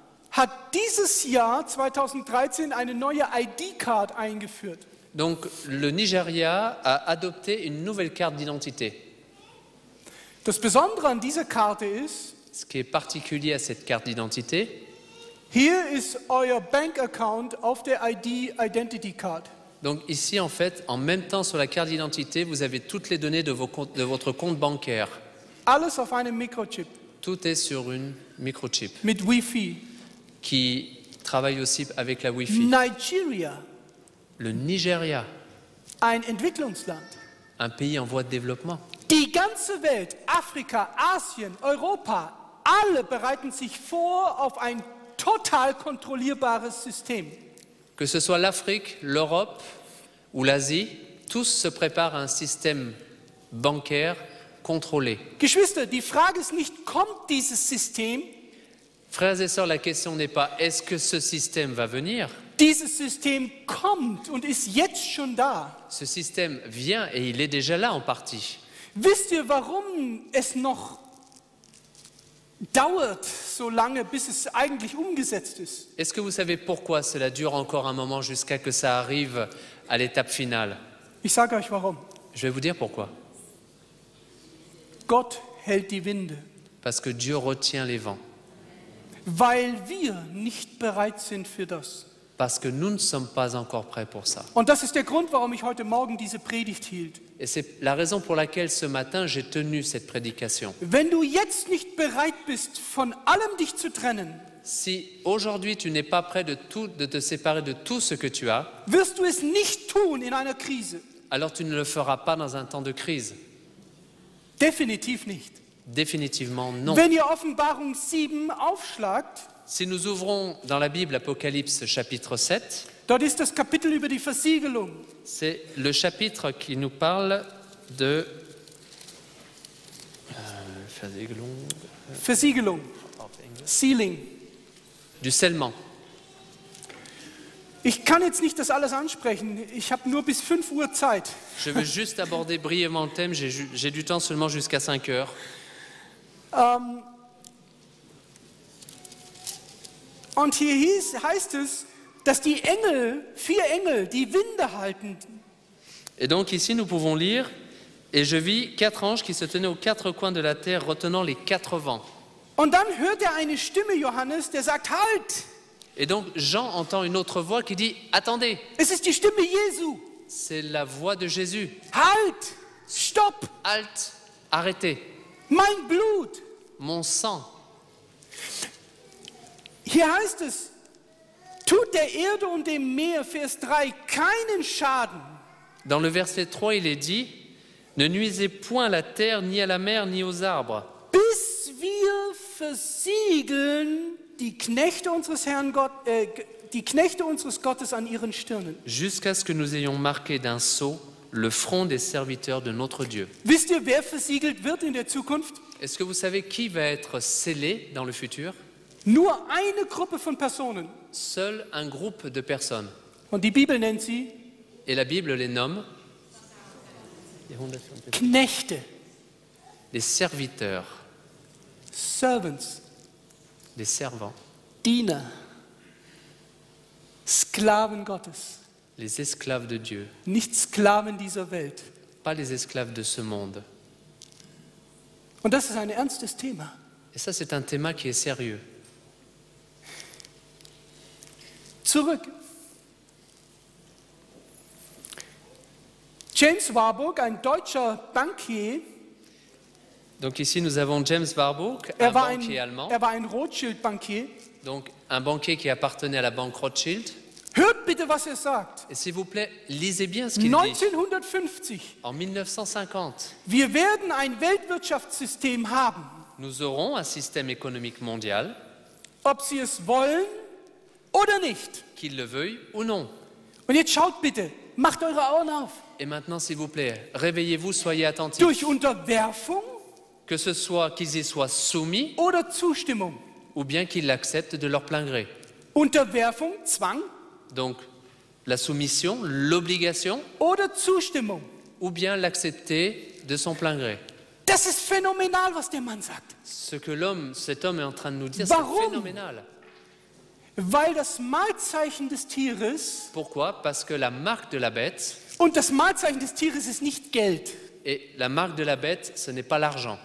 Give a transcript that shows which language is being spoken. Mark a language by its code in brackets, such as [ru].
[de] hat dieses Jahr 2013 eine neue ID-Card eingeführt. [fr] Donc le Nigeria a adopté une nouvelle carte d'identité. [de] Das Besondere an dieser Karte ist, [fr] Ce qui est particulier à cette carte d'identité, [de] hier ist euer Bankaccount auf der Identity Card. [fr] donc ici en fait, en même temps sur la carte d'identité, vous avez toutes les données de votre compte bancaire. [de] Alles auf einem Mikrochip [fr] Tout est sur une microchip [de] mit Wi-Fi. [fr] qui travaille aussi avec la Wi-Fi. [de] Nigeria, [fr] Le Nigeria, [de] ein Entwicklungsland. [fr] un pays en voie de développement. [de] Die ganze Welt, Afrika, Asien, Europa, alle bereiten sich vor auf ein total kontrollierbares System. [fr] Que ce soit l'Afrique, l'Europe ou l'Asie, tous se préparent à un système bancaire contrôlé. [de] Geschwister, die Frage ist nicht, kommt dieses System? [fr] Frères et sœurs, la question n'est pas est-ce que ce système va venir? [de] Dieses System kommt und ist jetzt schon da. [fr] Ce système vient et il est déjà là en partie. [de] Wisst ihr, warum es noch dauert so lange, bis es eigentlich umgesetzt ist? [fr] Est-ce que vous savez pourquoi cela dure encore un moment jusqu'à que ça arrive à l'étape finale? [de] Ich sage euch warum. [fr] Je vais vous dire pourquoi. [de] Gott hält die Winde, [fr] Parce que Dieu retient les vents. [de] weil wir nicht bereit sind für das. [fr] Parce que nous ne sommes pas encore prêts pour ça. [de] Und das ist der Grund, warum ich heute Morgen diese Predigt hielt. [fr] Et c'est la raison pour laquelle ce matin j'ai tenu cette prédication. [de] Wenn du jetzt nicht bereit bist, von allem dich zu trennen, [fr] Si aujourd'hui tu n'es pas prêt de te séparer de tout ce que tu as, [de] wirst du es nicht tun in einer Krise. [fr] alors tu ne le feras pas dans un temps de crise. [de] Definitiv nicht. [fr] Définitivement non. [de] Wenn ihr Offenbarung 7 aufschlagt, [fr] Si nous ouvrons dans la Bible Apocalypse chapitre 7, [de] dort ist das Kapitel über die Versiegelung. [fr] c'est le chapitre qui nous parle de [de] Versiegelung, Sealing. [fr] du scellement. [de] Ich kann jetzt nicht das alles ansprechen. Ich habe nur bis 5 Uhr Zeit. [fr] Je veux juste aborder brièvement le thème, j'ai du temps seulement jusqu'à 5 heures. [de] Und hier heißt es, dass die Engel, 4 Engel, die Winde halten. [fr] Et donc ici nous pouvons lire « Et je vis 4 anges qui se tenaient aux 4 coins de la terre, retenant les 4 vents. [de] Und dann hört er eine Stimme, Johannes, der sagt, halt! » [fr] Et donc Jean entend une autre voix qui dit « Attendez, [de] Es ist die Stimme Jesu. [fr] c'est la voix de Jésus. [de] Halt! Stopp! [fr] Halte, arrêtez, [de] Mein Blut! [fr] mon sang. » [de] Hier heißt es, tut der Erde und dem Meer, Vers 3, keinen Schaden. [fr] Dans le verset 3, il est dit « Ne nuisez point à la terre, ni à la mer, ni aux arbres, [de] bis wir versiegeln die Knechte unseres Herrn Gott, die Knechte unseres Gottes an ihren Stirnen. [fr] jusqu'à ce que nous ayons marqué d'un sceau le front des serviteurs de notre Dieu. [de] Wisst ihr, wer versiegelt wird in der Zukunft? [fr] Est-ce que vous savez qui va être scellé dans le futur? [de] Nur eine Gruppe von Personen. [fr] Seul un groupe de personnes. [de] Und die Bibel nennt sie [fr] Et la Bible les nomme [de] Knechte, [fr] les serviteurs, [en] Servants, [fr] les servants, [de] Diener, Sklaven Gottes, [fr] les esclaves de Dieu, [de] nicht Sklaven dieser Welt. [fr] pas les esclaves de ce monde. [de] Und das ist ein ernstes Thema. [fr] Et ça, c'est un thème qui est sérieux. [de] Zurück. James Warburg, ein deutscher Bankier, [fr] Donc ici, nous avons James Warburg, un banquier allemand, [de] er war ein Rothschild-Bankier. [fr] donc un banquier qui appartenait à la banque Rothschild. [de] Hört bitte, was er sagt. [fr] Et s'il vous plaît, lisez bien ce qu'il dit. [de] 1950. [fr] En 1950, [de] Wir werden ein Weltwirtschaftssystem haben. [fr] nous aurons un système économique mondial, [de] Ob Sie es wollen oder nicht. [fr] qu'il le veuille ou non. [de] Und jetzt schaut bitte, macht eure Augen auf. [fr] Et maintenant, s'il vous plaît, réveillez-vous, soyez attentifs. [de] Durch Unterwerfung [fr] Que ce soit qu'ils y soient soumis [de] oder Zustimmung. [fr] ou bien qu'ils l'acceptent de leur plein gré. [de] Unterwerfung, Zwang [fr] Donc, la soumission, l'obligation, [de] oder Zustimmung. [fr] ou bien l'accepter de son plein gré. [de] Das ist phänomenal, was der Mann sagt. [fr] Ce que cet homme est en train de nous dire, [de] Warum? [fr] c'est phénoménal. [de] Weil das Mahlzeichen des Tieres [fr] Pourquoi? Parce que la marque de la bête, [de] und das Mahlzeichen des Tieres ist nicht Geld. [fr] et la marque de la bête, ce n'est pas l'argent.